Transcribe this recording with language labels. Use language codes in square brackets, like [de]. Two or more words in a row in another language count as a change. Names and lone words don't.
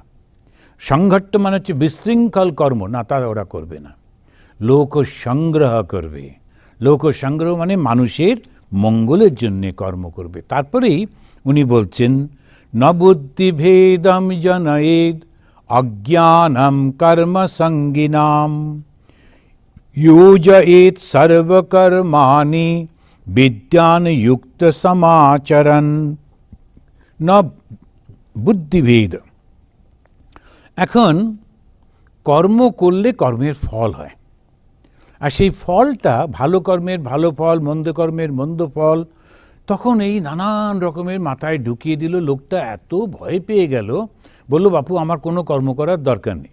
[bn] সংঘট্ট মানে হচ্ছে বিশৃঙ্খল কর্ম, না তা ওরা করবে না। লোক সংগ্রহ করবে। লোক সংগ্রহ মানে মানুষের মঙ্গলের জন্য কর্ম করবে। তারপরেই উনি বলছেন, [sa] ন বুদ্ধিভেদম জনয়েদ অজ্ঞানম কর্ম সঙ্গিনাম योजयेत सर्वकर्माणि विद्यान युक्त समाचरन न বুদ্ধিভেদ। [bn] এখন কর্ম করলে কর্মের ফল হয়, আর সেই ফলটা ভালো কর্মের ভালো ফল, মন্দ কর্মের মন্দ ফল। তখন এই নানান রকমের মাথায় ঢুকিয়ে দিল। লোকটা এত ভয় পেয়ে গেল, বলল বাপু আমার কোনো কর্ম করার দরকার নেই।